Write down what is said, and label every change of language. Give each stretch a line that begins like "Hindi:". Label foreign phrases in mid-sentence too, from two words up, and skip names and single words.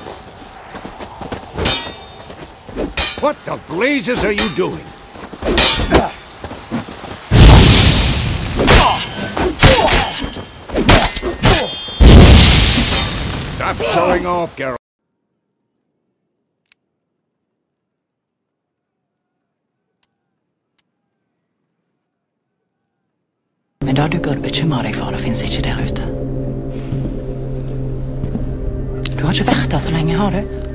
English: What the blazes are you doing? Stop showing off, Geralt.
Norwegian: Men da du burde bekymre deg for det finnes ikke der ute. Du har ikke vært der så lenge, har du?